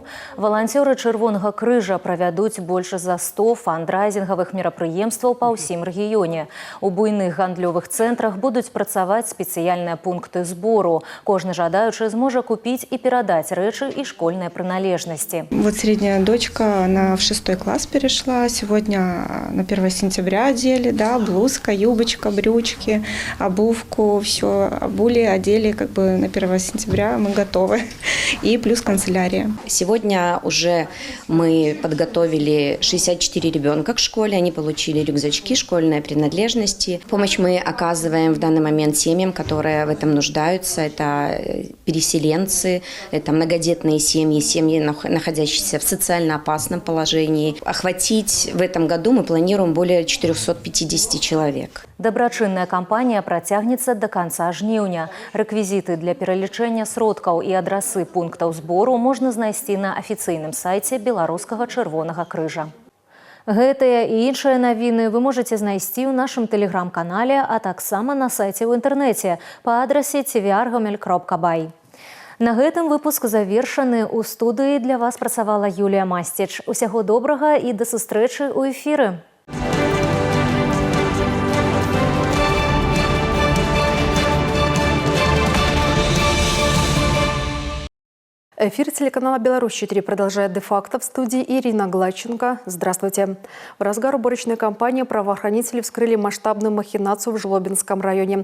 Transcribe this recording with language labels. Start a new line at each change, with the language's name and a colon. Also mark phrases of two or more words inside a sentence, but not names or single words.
Belarusian: Валанцёры Чырвонага крыжа правядуць больш за 100 фандрайзінгавых мерапрыемстваў па ўсім рэгіёне. У буйных гандлёвых цэнтрах будуць працаваць спецыяльныя пункты збору. Кожны жадаючы зможа купіць і перадаць рэчы і школьныя прыналежнасці.
Russian: Вот средняя дочка, она в 6 класс перешла. Сегодня на 1 сентября одели, да, блузка, юбочка, брючки, обувку, все обули, одели, как бы на 1 сентября мы готовы. И плюс канцелярия. Сегодня уже мы подготовили 64 ребенка к школе. Они получили рюкзачки, школьные принадлежности. Помощь мы оказываем в данный момент семьям, которые в этом нуждаются. Это переселенцы, это многодетные семьи, семьи, находящиеся в социально опасном положении. Охватить в этом году мы планируем более 450 человек.
Belarusian: Дабрачынная кампанія працягнецца
Russian: до конца
Belarusian: жніўня. Рэквізіты для пералічэння сродкаў і адрасы пунктаў збору можна знайсці на афіцыйным сайце Беларускага Чырвонага крыжа. Гэтыя і іншыя навіны вы можаце знайсці ў нашым тэлеграм-канале, а таксама на сайце ў інтэрнэце па адрасе tvr.gomel.by. На гэтым выпуск завершаны. У студыі для вас працавала Юлія Масціч. Усяго добрага і да сустрэчы ў эфіры.
Russian: Эфир телеканала «Беларусь-4» продолжает де-факто. В студии Ирина Гладченко. Здравствуйте. В разгар уборочной кампании правоохранители вскрыли масштабную махинацию в Жлобинском районе.